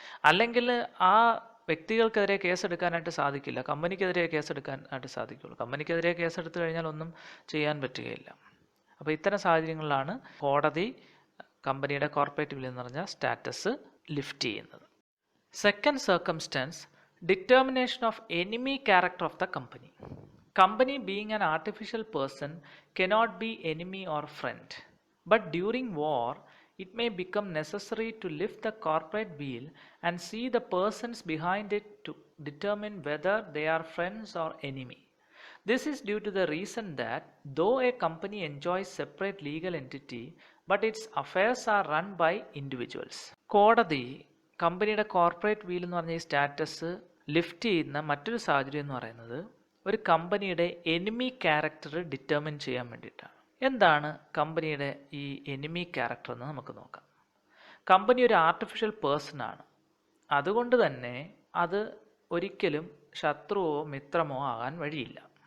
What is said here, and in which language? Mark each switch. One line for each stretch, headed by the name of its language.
Malayalam: അല്ലെങ്കിൽ ആ വ്യക്തികൾക്കെതിരെ കേസെടുക്കാനായിട്ട് സാധിക്കില്ല, കമ്പനിക്കെതിരെ കേസെടുക്കാനായിട്ട് സാധിക്കുള്ളൂ. കമ്പനിക്കെതിരെ കേസെടുത്തു കഴിഞ്ഞാൽ ഒന്നും ചെയ്യാൻ പറ്റുകയില്ല. അപ്പോൾ ഇത്തരം സാഹചര്യങ്ങളിലാണ് കോടതി കമ്പനിയുടെ കോർപ്പറേറ്റ് വീൽ എന്ന് പറഞ്ഞ സ്റ്റാറ്റസ് ലിഫ്റ്റ് ചെയ്യുന്നത്.
English: Second circumstance, determination of enemy character of the company. Company being an artificial person cannot be enemy or friend. But during war, it may become necessary to lift the corporate wheel and see the persons behind it to determine whether they are friends or enemy. This is due to the reason that though a company enjoys separate legal entity, but its affairs are run by individuals.
Malayalam: കോടതി കമ്പനിയുടെ corporate wheel എന്ന് പറഞ്ഞ ഈ status lift ചെയ്യുന്ന മറ്റൊരു സാഹചര്യം എന്ന് പറയുന്നത് ഒരു കമ്പനിയുടെ എനിമി ക്യാരക്ടർ ഡിറ്റർമിൻ ചെയ്യാൻ വേണ്ടിയിട്ടാണ്. എന്താണ് കമ്പനിയുടെ ഈ എനിമി ക്യാരക്ടർ എന്ന് നമുക്ക് നോക്കാം. കമ്പനി ഒരു ആർട്ടിഫിഷ്യൽ പേഴ്സൺ ആണ്. അതുകൊണ്ട് തന്നെ അത് ഒരിക്കലും ശത്രുവോ മിത്രമോ ആകാൻ വഴിയില്ല.